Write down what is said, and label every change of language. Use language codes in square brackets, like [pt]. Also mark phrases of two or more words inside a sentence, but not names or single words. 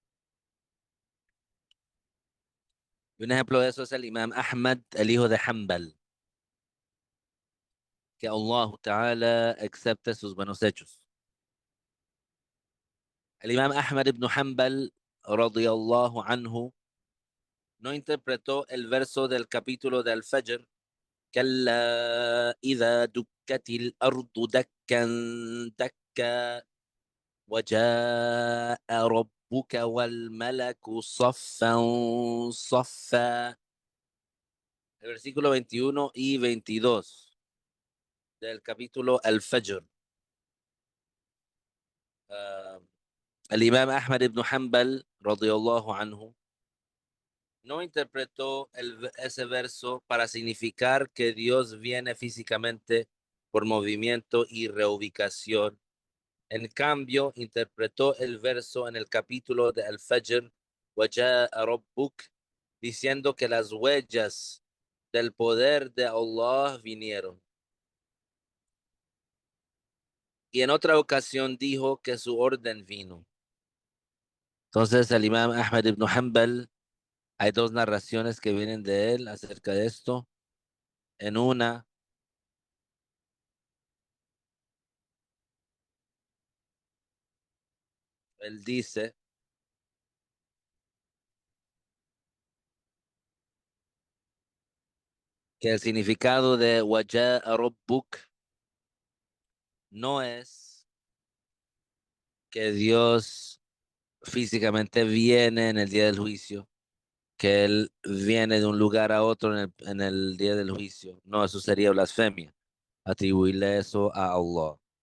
[es] Y un ejemplo de eso es el Imam Ahmad, el hijo de Hanbal, que [ar] الله تعالى [es] acepte sus buenos hechos. El Imam Ahmad ibn Hanbal, [ar] رضي الله عنه, [es] no interpretó el verso del capítulo de Al-Fajr, [ar] كلا إذا دكت الأرض دكا دكا وجاء ربك والملك صفا صفا. [es] El versículo 21 y 22 del capítulo Al-Fajr. Ah, el Imam Ahmad ibn Hanbal, [ar] رضي الله عنه, [es] no interpretó ese verso para significar que Dios viene físicamente por movimiento y reubicación. En cambio, interpretó el verso en el capítulo de Al-Fajr, [ar] وَجَاءَ رَبُّكَ, [es] diciendo que las huellas del poder de Allah vinieron. Y en otra ocasión dijo que su orden vino. Entonces, el Imam Ahmad ibn Hanbal, hay dos narraciones que vienen de él acerca de esto. En una, él dice que el significado de [ar] وَجَاءَ رَبُّكَ [es] no es que Dios físicamente viene en el día del juicio, que Él viene de un lugar a otro en el día del juicio. No, eso sería blasfemia, atribuirle eso a Allah.